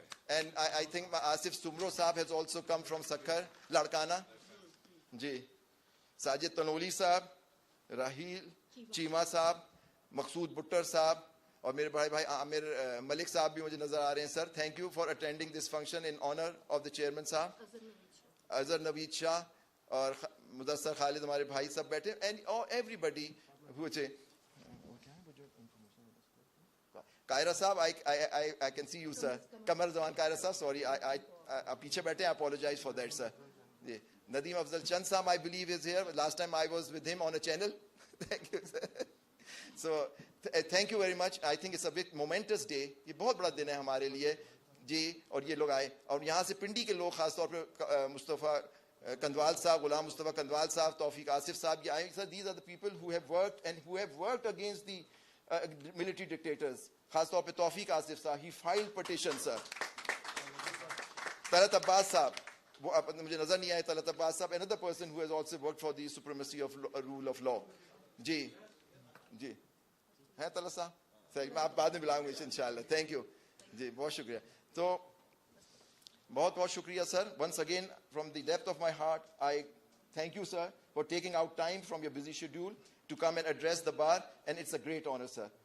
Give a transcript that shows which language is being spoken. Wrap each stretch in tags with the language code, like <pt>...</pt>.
<en>And I think Asif Sumro sahab has also come from Sakhar, Ladkana. Ji. Sajid Tanoli sahab, Rahil, Chima sahab, Maqsood Buttar sahab,</en> <ur>और मेरे भाई आमिर मलिक साहब भी मुझे नजर आ रहे हैं,</ur> <en>Sir. Thank you for attending this function in honor of the chairman sahab. Azhar Naveed Shah</en> <ur>और मुदस्सर खालिद हमारे भाई सब बैठे,</ur> <en>and everybody who say Kaira sahab, I can see you, sir. Kamar Zaman Kaira sahab, sorry, I</en> <ur>पीछे बैठे,</ur> <en>I apologize for that, sir. Nadeem Afzal Chand sahab, I believe, is here. Last time I was with him on a channel. Thank you, sir. So thank you very much. I think it's a big moments day.</en> <ur>یہ بہت بڑا دن ہے ہمارے لیے جی. اور یہ لوگ آئے, اور یہاں سے پنڈی کے لوگ, خاص طور پہ مصطفیٰ کندوال صاحب, غلام مصطفیٰ کندوال صاحب, توفیق آصف صاحب, یہ آئے.</ur> <en>These are the people who have worked and who have worked against the military dictators.</en> <ur>خاص طور پہ توفیق آصف صاحب,</ur> <en>he filed petition sir.</en> <ur>Talat عباس صاحب, وہ مجھے نظر نہیں آئے.</ur> <en>طلعت عباس صاحب, another person who has also worked for the supremacy of rule of law.</en> <ur>جی جی ہیں طلعت صاحب, صحیح, میں آپ بعد میں بلاؤں گا انشاءاللہ. تھینک یو جی, بہت شکریہ. تو بہت بہت شکریہ سر.</ur> <en>Once again from the depth of my heart I thank you sir for taking out time from your busy schedule to come and address the bar, and it's a great honor sir.</en>